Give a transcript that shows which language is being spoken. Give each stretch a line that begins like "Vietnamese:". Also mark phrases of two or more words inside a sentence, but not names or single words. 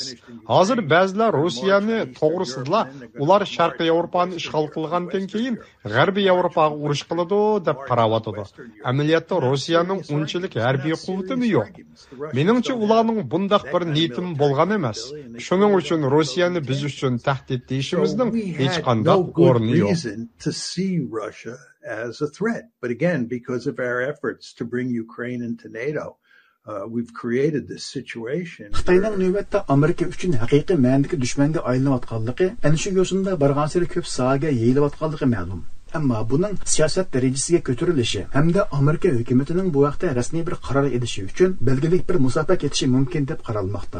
Uzbek: Hozir ba'zilar Rossiyani to'g'risida ular Sharqiy Yevropani ishg'ol qilgandan keyin G'arbiy Yevropaga urush qiladi deb qarayotdi. Amaliyotda Rossiyaning unchalik harbiy quvvati yo'q. Meningcha ularning bundaq bir niyatim bo'lgan emas. Shuning uchun Rossiyani biz uchun tahdid deyishimizning hech qanday o'rni yo'q.
English: As a threat, but again, because of our efforts to bring Ukraine into NATO, we've created this situation.
Uzbek: Xitoyning navbatda Amerika uchun haqiqiy ma'nodagi dushmanga aylanayotganligi, ana shu yo'sinda bargan sari ko'p sohaga yeyilayotganligi ma'lum. Ammo buning siyosat darajasiga ko'tarilishi hamda Amerika hukumatining bu vaqtda rasmiy bir qaror edishi uchun belgilik bir musofa ketishi mumkin deb qaralmoqda.